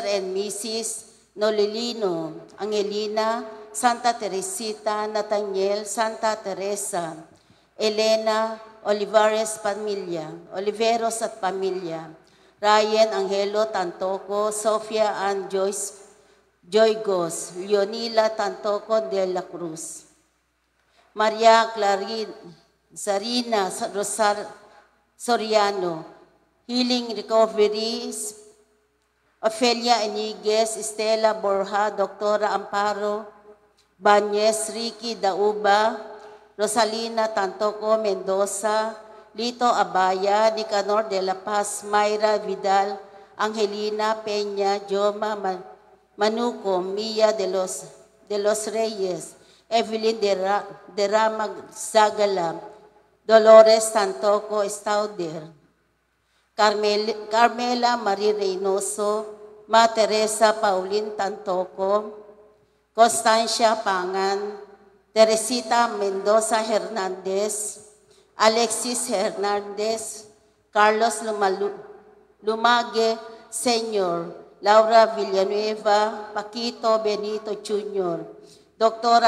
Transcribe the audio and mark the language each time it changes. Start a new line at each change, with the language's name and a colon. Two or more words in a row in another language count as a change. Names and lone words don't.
Filipino: and Mrs. Nolilino, Angelina, Santa Teresita, Nathaniel, Santa Teresa, Elena, Oliveros at pamilya, Ryan Angelo Tantoco, Sofia Ann Joygos, Leonila Tantoco de la Cruz, Maria Zarina Soriano, Healing Recovery, Ofelia Eniguez, Estela Borja, Doktora Amparo Banyes, Ricky Dauba, Rosalina Tantoco Mendoza, Lito Abaya, Nicanor de la Paz, Mayra Vidal, Angelina Peña, Joma Manuco, Mia de los Reyes, Evelyn Deramag-Zagala, Dolores Tantoco Estauder, Carmela Marie Reynoso, Ma Teresa Pauline Tantoco, Constancia Pangan, Teresita Mendoza Hernandez, Alexis Hernandez, Carlos Lumage Sr., Laura Villanueva, Paquito Benito Jr., Dr.